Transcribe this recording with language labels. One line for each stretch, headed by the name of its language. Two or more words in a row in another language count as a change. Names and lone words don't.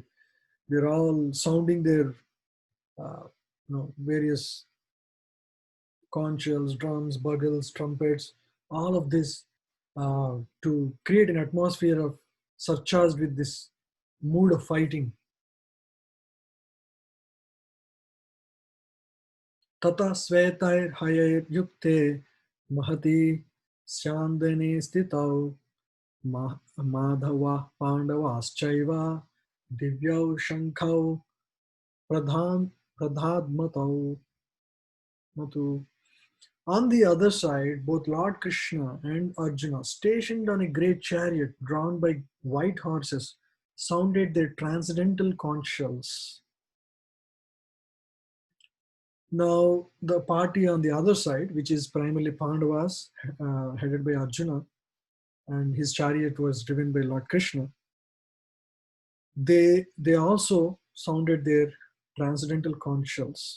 English: They're all sounding their various conch shells, drums, bugles, trumpets, all of this to create an atmosphere of surcharged with this mood of fighting.
Sanskrit: ततः श्वेतैर्हयैर्युक्ते महति स्यन्दने स्थितौ माधवः पाण्डवश्चैव दिव्यौ शङ्खौ प्रदध्मतुः मतुः.
English: On the other side, both Lord Krishna and Arjuna, stationed on a great chariot drawn by white horses, sounded their transcendental conch shells. Now, the party on the other side, which is primarily Pandavas, headed by Arjuna, and his chariot was driven by Lord Krishna, they also sounded their transcendental conchals.